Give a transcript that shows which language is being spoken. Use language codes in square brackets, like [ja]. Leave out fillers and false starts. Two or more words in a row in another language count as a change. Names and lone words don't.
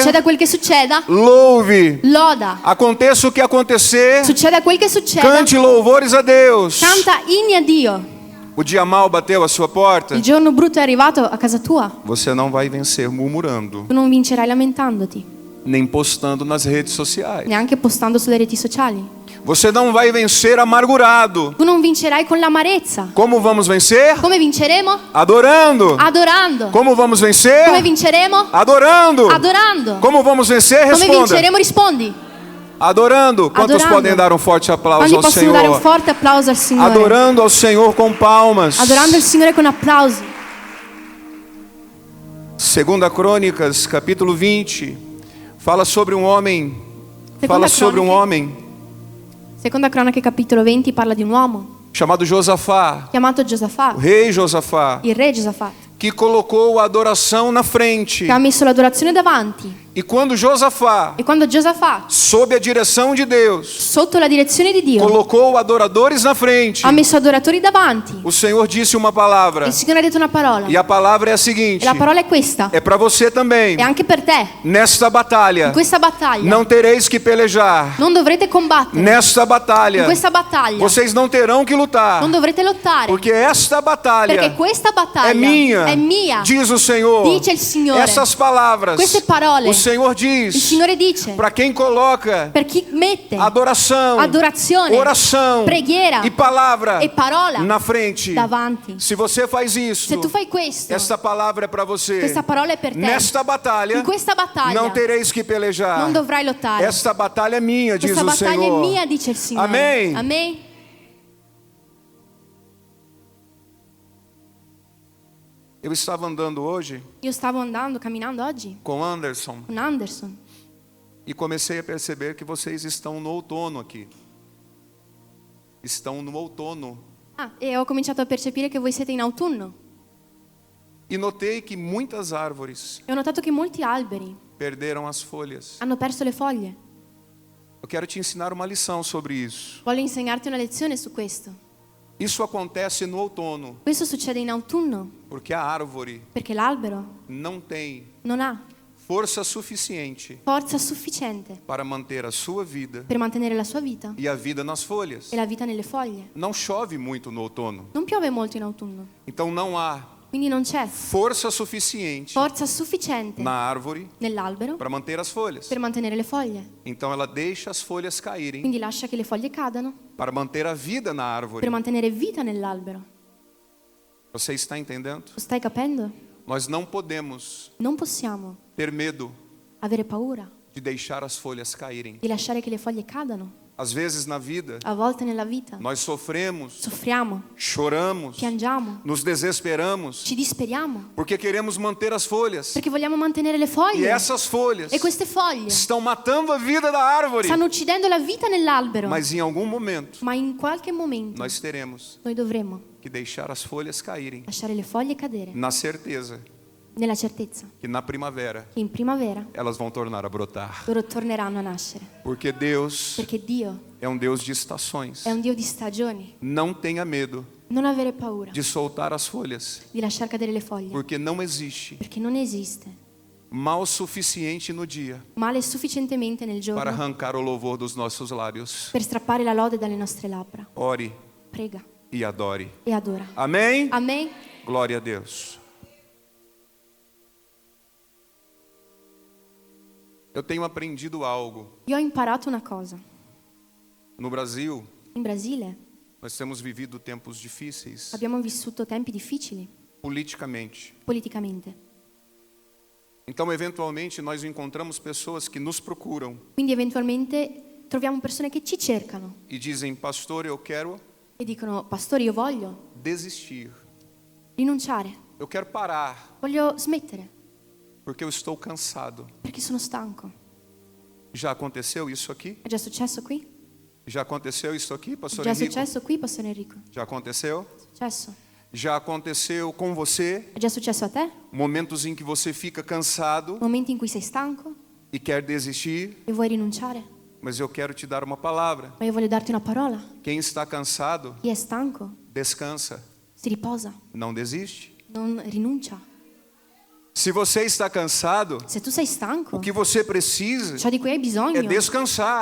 [it] Succeda quel che succeda, [pt] louve. [it] loda. [pt] Aconteça o que acontecer, [it] Succeda quel che succeda, [pt] cante louvores a Deus. [it] canta inni a Dio. [pt] O dia mal bateu a sua porta, [it] Il giorno brutto è arrivato a casa tua, [pt] você não vai vencer murmurando, [it] tu non vincerai lamentandoti, [pt] nem postando nas redes sociais. [it] neanche postando sulle reti sociali. [pt] Você não vai vencer amargurado. [it] Tu non vincerai con l'amarezza. [pt] Como vamos vencer? [it] Come vinceremo? [pt] Adorando. [it] Adorando. [pt] Como vamos vencer? [it] Come vinceremo? [pt] Adorando. [it] Adorando. [pt] Como vamos vencer? [it] Come [pt] Responda. [it] vinceremo? Rispondi. [pt] Adorando. Quantos [it] Adorando. [pt] podem dar um forte aplauso [it] Quanti [pt] ao [it] possono dare un [pt] Senhor? [it] forte applauso al Signore? [pt] Adorando ao Senhor com palmas. [it] Adorando il Signore con applausi. [pt] Segunda Crônicas, capítulo 20, fala sobre um homem. [it] Seconda [pt] Fala sobre um [it] Croniche. [pt] homem [it] Seconda Cronache capitolo 20 parla di un uomo [pt] chamado Josafá, [it] chiamato [pt] o [it] Giosafà, [pt] rei Josafá, [it] il re Giosafà, [pt] que colocou a adoração na frente. [it] che ha messo l'adorazione davanti. [pt] E quando Josafá, [it] E quando Giosafà, [pt] sob a direção de Deus, [it] sotto la direzione di Dio, [pt] colocou adoradores na frente, [it] ha messo adoratori davanti, [pt] o Senhor disse uma palavra. [it] il Signore ha detto una parola. [pt] E a palavra é a [it] E [pt] seguinte: [it] la parola è questa. [pt] é para você também. [it] E anche per te. [pt] Nesta batalha, [it] In questa battaglia [pt] não tereis que pelejar. [it] non dovrete combattere. [pt] Nesta [it] In [pt] batalha, [it] questa battaglia [pt] vocês não terão que lutar. [it] non dovrete lottare. [pt] Porque esta batalha [it] Perché questa battaglia [pt] é minha, [it] è mia. [pt] diz o Senhor. [it] Dice il Signore. [pt] Essas palavras, [it] Queste parole [pt] o Senhor [it] Il [pt] diz, [it] Signore dice, [pt] para quem coloca [it] per chi mette [pt] adoração, [it] adorazione, [pt] oração [it] preghiera [pt] e palavra [it] e parola [pt] na frente. [it] davanti. [pt] Se você faz isso, [it] Se tu fai questo, [pt] esta palavra é para você. [it] questa parola è per te. [pt] Nesta batalha, [it] In questa battaglia [pt] não tereis que pelejar. [it] non dovrai lottare. [pt] Esta batalha é minha, diz [it] Questa [pt] o [it] battaglia [pt] Senhor. [it] è mia, dice il Signore. [pt] Amém. [it] Amen. [pt] Eu estava andando hoje [it] Io stavo andando, camminando oggi [pt] com Anderson [it] con Anderson [pt] e comecei a perceber que vocês estão no outono aqui. Estão no outono. [it] e ho cominciato a percepire che voi siete in autunno. [pt] E notei que muitas árvores [it] E ho notato che molti alberi [pt] perderam as folhas. [it] hanno perso le foglie. [pt] Eu quero te ensinar uma lição sobre isso. [it] Voglio insegnarti una lezione su questo. [pt] Isso acontece no outono, [it] Questo succede in autunno [pt] porque a árvore [it] perché l'albero [pt] não tem [it] non ha [pt] força suficiente [it] forza sufficiente [pt] para manter a sua vida [it] per mantenere la sua vita [pt] e a vida nas folhas. [it] e la vita nelle foglie. [pt] Não chove muito no outono, [it] Non piove molto in autunno, [pt] então não há [it] quindi non c'è [pt] força suficiente [it] forza sufficiente [pt] na árvore [it] nell'albero [pt] para manter as folhas. [it] per mantenere le foglie. [pt] Então ela deixa as folhas caírem [it] Quindi lascia che le foglie cadano [pt] para manter a vida na árvore. [it] per mantenere vita nell'albero. [pt] Você está entendendo? [it] Lo stai capendo? [pt] Nós não podemos [it] Non possiamo [pt] ter medo [it] avere paura [pt] de deixar as folhas caírem. [it] di lasciare che le foglie cadano. [pt] Às vezes na vida, [it] A volte nella vita [pt] nós sofremos, [it] soffriamo, [pt] choramos, [it] piangiamo, [pt] nos desesperamos, [it] ci disperiamo [pt] porque queremos manter as folhas. [it] perché vogliamo mantenere le [pt] E [it] foglie. [pt] essas folhas [it] E queste foglie [pt] estão matando a vida da árvore. [it] stanno uccidendo la vita nell'albero. [pt] Mas em algum momento, [it] Ma in qualche momento [pt] nós teremos [it] noi dovremo [pt] que deixar as folhas caírem, [it] lasciare le foglie cadere [pt] na certeza [it] nella certezza [pt] que na primavera [it] che in primavera [pt] elas vão tornar a brotar. [it] loro torneranno a nascere. [pt] Porque Deus [it] Perché Dio [pt] é Deus de estações. [it] è un Dio di stagioni. [pt] Não tenha medo [it] Non avere paura [pt] de soltar as folhas, [it] di lasciar cadere le foglie, [pt] porque não existe [it] perché non esiste [pt] mal suficiente no dia [it] male sufficientemente nel [pt] para [it] giorno [pt] arrancar o louvor dos nossos lábios. [it] per strappare la lode dalle nostre labbra. [pt] Ore [it] Prega [pt] e adore. [it] e adora. [pt] Amém? [it] Amen. [pt] Glória a Deus. Eu tenho aprendido algo. [it] Io ho imparato una cosa. [pt] No Brasil, [it] In Brasile [pt] nós temos vivido tempos difíceis [it] abbiamo vissuto tempi difficili [pt] politicamente. [it] politicamente. [pt] Então, eventualmente, nós encontramos pessoas que nos procuram [it] Quindi eventualmente troviamo persone che ci cercano [pt] e dizem: Pastor, eu quero [it] e dicono: Pastore, io voglio [pt] desistir. [it] rinunciare, [pt] Eu quero parar, [it] voglio smettere [pt] porque eu estou cansado. [it] perché sono stanco. [pt] Já aconteceu isso aqui? [it] È già successo qui? [pt] Já aconteceu isso aqui, Pastor [it] Già [pt] Henrique? [it] successo qui, Pastore Enrico? [pt] Já aconteceu? [it] Successo? [pt] Já aconteceu com você? [it] È già successo a te? [pt] Momentos em que você fica cansado [it] Momenti in cui sei stanco [pt] e quer desistir? [it] e vuoi rinunciare? [pt] Mas eu quero te dar uma palavra. [it] Ma io voglio darti una parola. [pt] Quem está cansado, [it] Chi è stanco [pt] descansa, [it] si riposa, [pt] não desiste. [it] non rinuncia. [pt] Se você está cansado, [it] Se tu sei stanco, [pt] o que você precisa [it] ciò di cui hai bisogno [pt] é descansar